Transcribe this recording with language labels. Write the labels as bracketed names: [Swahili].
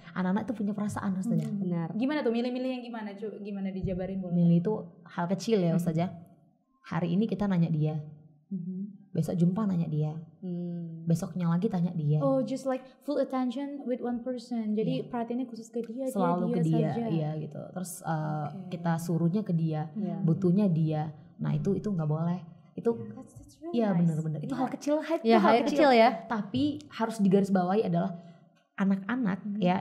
[Indonesian] Anak-anak itu punya perasaan Ustazah. Benar. Gimana tuh milih-milih yang gimana? Gimana dijabarin boleh? Milih itu hal kecil ya Ustazah. Hari ini kita nanya dia. Besok jumpa nanya dia. Besoknya lagi tanya dia. [English] Oh, just like full attention with one person. [Indonesian] Jadi perhatiannya khusus ke dia. Selalu ke dia, saja. iya gitu. Terus kita suruhnya ke dia, butuhnya dia. Nah itu nggak boleh. Itu iya benar-benar. Itu hal kecil, hal kecil ya. Tapi harus digarisbawahi adalah anak-anak ya.